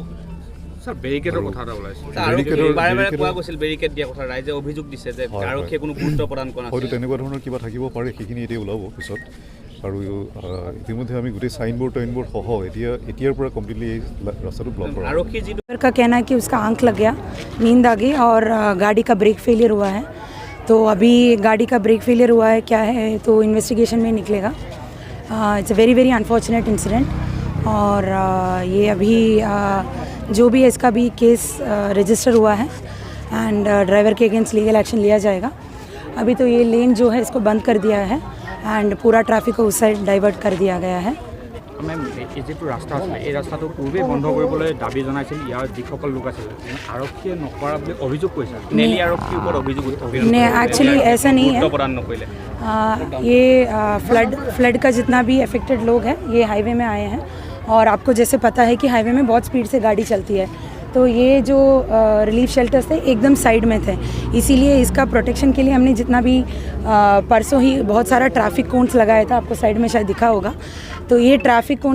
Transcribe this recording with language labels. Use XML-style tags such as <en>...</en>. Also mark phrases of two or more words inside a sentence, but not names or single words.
<as>স্যাৰ বেৰিকেডৰ কথা এটা ওলাইছে বাৰে কোৱা গৈছিল বেৰিকেড দিয়া কথা ৰাইজে অভিযোগ দিছে যে আৰক্ষীয়ে কোনো গুৰুত্ব প্ৰদান কৰা নাই হয়তো তেনেকুৱা ধৰণৰ কিবা থাকিব পাৰে সেইখিনি এতিয়া ওলাব পিছত আৰু ইতিমধ্যে আমি গোটেই সাইনবোৰ্ড সহ এতিয়াৰ পৰা কমপ্লিটলি ৰাস্তাটো ব্লক কৰা আৰক্ষী যি</as> <hi>का कहना है कि उसका आंख लग गया नींद आ गई और गाड़ी का</hi> <en>brake failure</en> <hi>हुआ है तो अभी गाड़ी का</hi> <en>brake failure</en> <hi>हुआ है क्या है तो इन्वेस्टिगेशन में निकलेगा</hi> <en>it's a very unfortunate incident</en> <hi>और ये अभी जो भी है इसका भी</hi> <en>case register</en> <hi>हुआ है एंड ड्राइवर के अगेंस्ट</hi> <en>legal action</en> <hi>लिया जाएगा अभी तो ये लेन जो है इसको बंद कर दिया है एंड पूरा ट्रैफिक को उस साइड डाइवर्ट कर दिया गया है</hi> <as>মেম এই যিটো ৰাস্তা আছিলে এই ৰাস্তাটো পূৰ্বে বন্ধ কৰিবলৈ দাবী জনাইছিল ইয়াৰ যিসকল লোক আছিল আৰক্ষীয়ে নকৰা বুলি অভিযোগ কৰিছে নেলি আৰক্ষীৰ ওপৰত অভিযোগ</as> <hi>एक्चुअली ऐसा नहीं है</hi> <as>প্ৰদান নকৰিলে</as> <hi>ये फ्लड का जितना भी अफेक्टेड लोग हैं ये हाईवे में आए हैं और आपको जैसे पता है कि हाईवे में बहुत स्पीड से गाड़ी चलती है तो ये जो</hi> <en>relief shelters</en> <hi>थे एकदम साइड में थे इसीलिए इसका प्रोटेक्शन के लिए हमने जितना भी परसों ही बहुत सारा</hi> <en>traffic cones</en> <hi>लगाया था आपको साइड में शायद दिखा होगा तो ये</hi> <en>traffic cone</en>